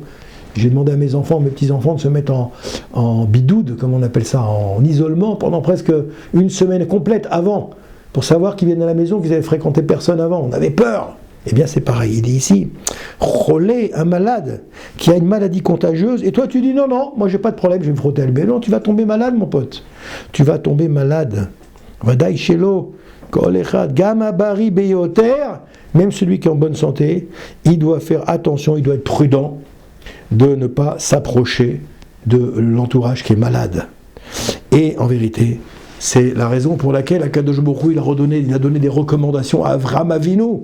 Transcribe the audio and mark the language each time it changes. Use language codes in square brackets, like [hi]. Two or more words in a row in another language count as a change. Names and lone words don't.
[fr] J'ai demandé à mes enfants, mes petits-enfants, de se mettre en bidoude, comme on appelle ça, en isolement, pendant presque une semaine complète avant, pour savoir qu'ils viennent à la maison, qu'ils avaient fréquenté personne avant. On avait peur. Eh bien c'est pareil, il dit ici, Cholé, un malade qui a une maladie contagieuse, et toi tu dis non, moi j'ai pas de problème, je vais me frotter à lui. Non, tu vas tomber malade mon pote, tu vas tomber malade. [he] ודאי שלא, כל אחד, גם הבריא ביותר, [fr] même celui qui est en bonne santé, il doit faire attention, il doit être prudent de ne pas s'approcher de l'entourage qui est malade. Et en vérité, c'est la raison pour laquelle [he] הקדוש ברוך הוא [fr] il a donné des recommandations à Avraham Avinu.